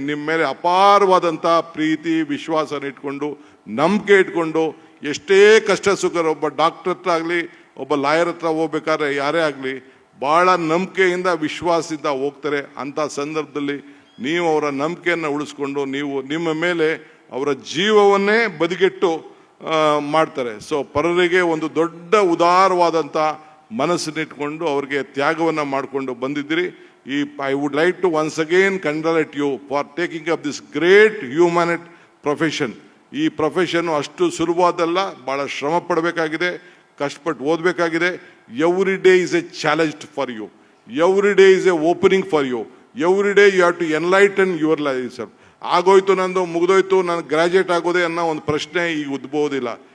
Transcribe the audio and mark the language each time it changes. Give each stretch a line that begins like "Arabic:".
Kannada: ನಿಮ್ಮ ಮೇಲೆ ಅಪಾರವಾದಂಥ ಪ್ರೀತಿ ವಿಶ್ವಾಸನ ಇಟ್ಕೊಂಡು, ನಂಬಿಕೆ ಇಟ್ಕೊಂಡು, ಎಷ್ಟೇ ಕಷ್ಟ ಸುಖ, ಒಬ್ಬ ಡಾಕ್ಟರ್ ಹತ್ರ ಆಗಲಿ, ಒಬ್ಬ ಲಾಯರ್ ಹತ್ರ ಹೋಗ್ಬೇಕಾದ್ರೆ ಯಾರೇ ಆಗಲಿ, ಭಾಳ ನಂಬಿಕೆಯಿಂದ ವಿಶ್ವಾಸದಿಂದ ಹೋಗ್ತಾರೆ. ಅಂಥ ಸಂದರ್ಭದಲ್ಲಿ ನೀವು ಅವರ ನಂಬಿಕೆಯನ್ನು ಉಳಿಸ್ಕೊಂಡು ನೀವು ನಿಮ್ಮ ಮೇಲೆ ಅವರ ಜೀವವನ್ನೇ ಬದಿಗೆಟ್ಟು ಮಾಡ್ತಾರೆ. ಸೊ ಪರರಿಗೆ ಒಂದು ದೊಡ್ಡ ಉದಾರವಾದಂಥ ಮನಸ್ಸನ್ನಿಟ್ಕೊಂಡು ಅವ್ರಿಗೆ ತ್ಯಾಗವನ್ನು ಮಾಡಿಕೊಂಡು ಬಂದಿದ್ದೀರಿ.
English: I would like to once again congratulate you for taking up this great humanity profession.
Kannada: ಈ ಪ್ರೊಫೆಷನ್ ಅಷ್ಟು ಸುಲಭವಾದಲ್ಲ, ಭಾಳ ಶ್ರಮ ಪಡಬೇಕಾಗಿದೆ, ಕಷ್ಟಪಟ್ಟು ಓದಬೇಕಾಗಿದೆ.
English: Every day is a challenge for you, every day is a opening for you, every day you have to enlighten your life sir.
Kannada: ಆಗೋಯ್ತು ನಂದು, ಮುಗಿದೋಯ್ತು, ನಾನು graduate ಆಗೋದೇ ಅನ್ನೋ ಒಂದು ಪ್ರಶ್ನೆ ಈಗ ಉದ್ಭವೋದಿಲ್ಲ.